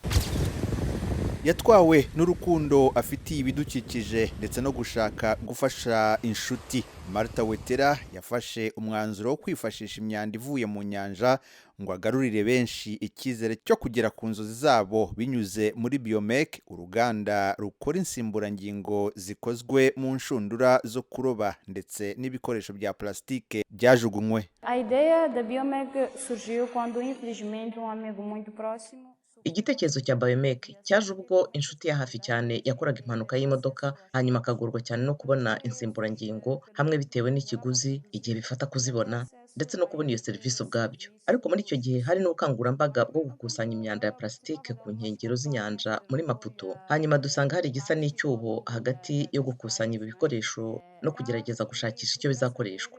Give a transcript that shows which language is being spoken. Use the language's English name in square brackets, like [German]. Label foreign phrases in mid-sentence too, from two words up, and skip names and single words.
[Kinyarwanda] Yatwawe n'urukundo afitiye ibidukikije ndetse no gushaka gufasha inshuti, Marta Wetera yafashe umwanzuro wo kwifashisha imyanda ivuye mu nyanja ngo agarurire benshi icyizere cyo kugera ku nzozi zabo binyuze muri Biomek, uruganda rukora insimburangingo zikozwe mu nshundura zo kuroba ndetse n'ibikoresho bya plastike byajugunywe. [Portuguese] A ideia da Biomek surgiu quando infelizmente amigo muito próximo. [Kinyarwanda] Igitekerezo cya Biomek cyaje ubwo inshuti ya hafi cyane yakoraga impanuka y'imodoka, hanyuma akagorwa cyane no kubona insimburangingo, hamwe bitewe n'ikiguzi, igihe bifata kuzibona, ndetse no kubona iyo serivisi ubwabyo. Ariko muri icyo gihe hari n'ubukangurambaga bwo gukusanya imyanda ya plastike ku nkengero z'inyanja muri Maputo, hanyuma dusanga hari igisa n'icyuho hagati yo gukusanya ibi bikoresho no kugerageza gushakisha icyo bizakoreshwa.